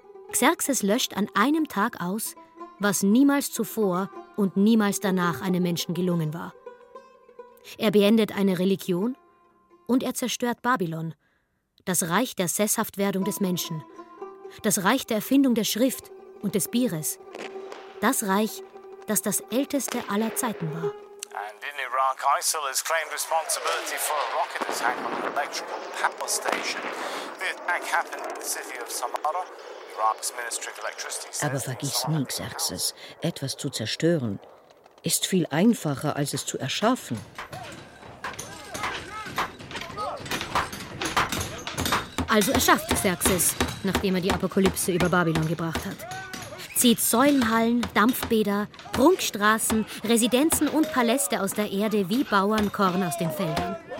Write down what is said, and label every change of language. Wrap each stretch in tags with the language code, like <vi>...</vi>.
<de>Xerxes löscht an einem Tag aus, was niemals zuvor und niemals danach einem Menschen gelungen war. Er beendet eine Religion, und er zerstört Babylon, das Reich der Sesshaftwerdung des Menschen, das Reich der Erfindung der Schrift und des Bieres, das Reich, das das älteste aller Zeiten war.</de> <en>And in Iraq, ISIL has claimed responsibility for a rocket attack on an electrical power station. The attack happened in the city of Samarra. Iraq's Ministry of Electricity says.</en> <de>Aber vergiss nie, Xerxes, etwas zu zerstören ist viel einfacher, als es zu erschaffen. Also erschafft Xerxes, nachdem er die Apokalypse über Babylon gebracht hat. Zieht Säulenhallen, Dampfbäder, Prunkstraßen, Residenzen und Paläste aus der Erde wie Bauernkorn aus den Feldern.</de>